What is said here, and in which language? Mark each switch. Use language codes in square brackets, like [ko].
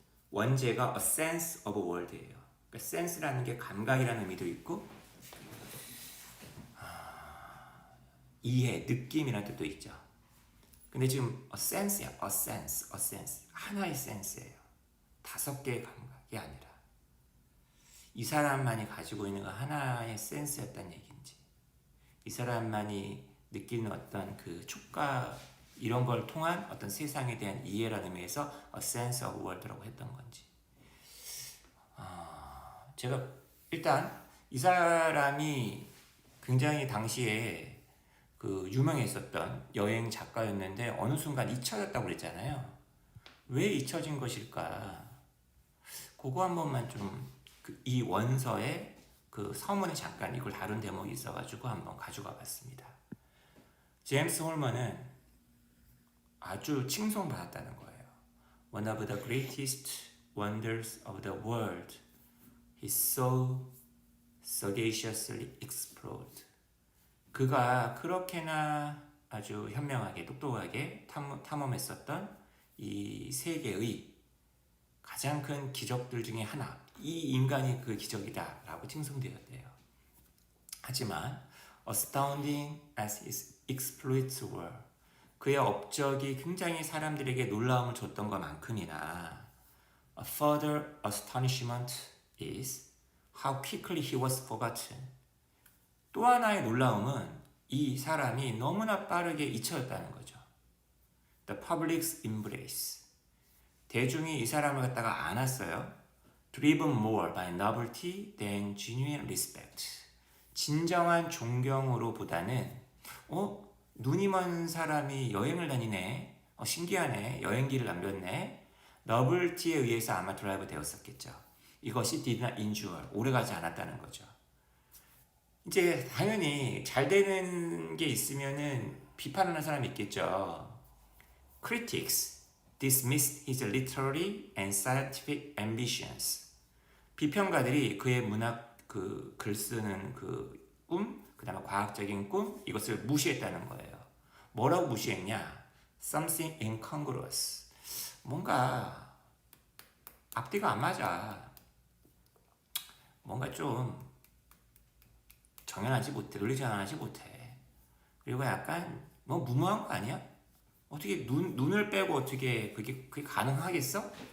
[ko] 원제가 A Sense of World예요. 그러니까 sense라는 게 감각이라는 의미도 있고, 이해, 느낌이라는 뜻도 있죠. 근데 지금 a sense야, a sense. 하나의 sense예요. 5개의 감각이 아니라. 이 사람만이 가지고 있는 하나의 sense였다는 얘기인지, 이 사람만이 느끼는 어떤 그 촉각, 이런 걸 통한 어떤 세상에 대한 이해라는 의미에서 a sense of world라고 했던 건지. 제가 일단 이 사람이 굉장히 당시에 그 유명했었던 여행 작가였는데 어느 순간 잊혀졌다고 그랬잖아요. 왜 잊혀진 것일까? 그거 한 번만 좀 이 원서에 그 서문에 잠깐 이걸 다룬 대목이 있어가지고 한번 가져가 봤습니다. 제임스 홀먼은 아주 칭송받았다는 거예요. [en] One of the greatest wonders of the world, he so sagaciously explored. [ko] 그가 그렇게나 아주 현명하게 똑똑하게 탐험했었던 이 세계의 가장 큰 기적들 중에 하나, 이 인간이 그 기적이다 라고 칭송되었대요. 하지만 [en] astounding as his exploits were, [ko] 그의 업적이 굉장히 사람들에게 놀라움을 줬던 것만큼이나 [en] a further astonishment is how quickly he was forgotten. [ko] 또 하나의 놀라움은 이 사람이 너무나 빠르게 잊혀졌다는 거죠. [en] The public's embrace. [ko] 대중이 이 사람을 갖다가 안았어요. [en] Driven more by novelty than genuine respect. [ko] 진정한 존경으로 보다는 눈이 먼 사람이 여행을 다니네. 신기하네. 여행기를 남겼네. 너블티에 의해서 아마 드라이브 되었었겠죠. 이것이 [en] did not endure. [ko] 오래가지 않았다는 거죠. 이제 당연히 잘 되는 게 있으면은 비판하는 사람이 있겠죠. [en] Critics dismissed his literary and scientific ambitions. [ko] 비평가들이 그의 문학 글 쓰는 그 꿈, 그다음에 과학적인 꿈, 이것을 무시했다는 거예요. 뭐라고 무시했냐? [en] Something incongruous. [ko] 뭔가 앞뒤가 안 맞아. 뭔가 좀 정연하지 못해, 논리 전환하지 못해. 그리고 약간 뭐 무모한 거 아니야? 어떻게 눈을 빼고 어떻게 그게 가능하겠어?